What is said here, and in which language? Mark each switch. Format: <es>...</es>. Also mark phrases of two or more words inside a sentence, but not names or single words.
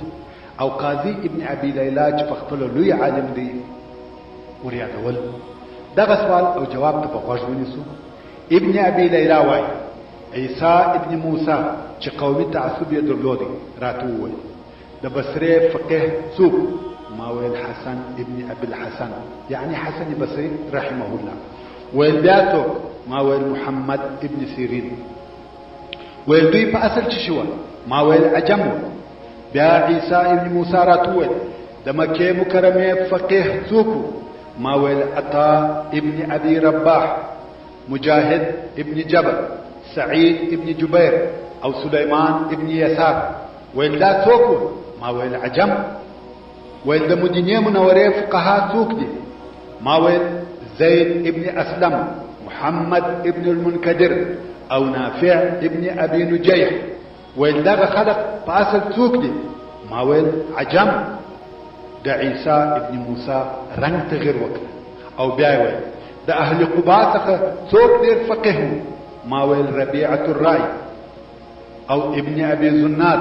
<ps>او قاضي ابن ابي ليلى چې په خپل لوی عالم دی وريادول. دغه سوال او جواب ته په غوږ ونیسو. ابن ابي ليلى وايي عیسی ابن موسی چې قومي تعصب یې درلود راته وویل د بصره فقيه څوک؟ ما ویل حسن ابن ابي الحسن يعني حسن بصري</ps> <ar>رحمه الله.</ar> <ps>ویل بیا څوک؟ ما ویل محمد ابن سيرين. ویل دوی په اصل څه شو؟ ما ویل عجم. بیا عیسی ابن موسی راته وویل د مکه مکرمه فقيه څوک؟ ما ویل عطا ابن ابي رباح، مجاهد ابن جبر، سعيد ابن جبير او سليمان ابن يسار. ویل دا څوک؟ ما ویل عجم. ویل د مدینه منوره فقها څوک دي؟ ما ویل زید ابن اسلم، محمد ابن المنكدر او نافع ابن ابي نجيح. ویل دغه خلق په اصل څوک دي؟ ما ویل عجم. د عیسی ابن موسی رنگ تغیر وکړ او بیا ویل د اهل قباء څخه څوک ډیر فقيه؟ ما ویل ربيعه الرأي او ابن ابي زناد.</ps>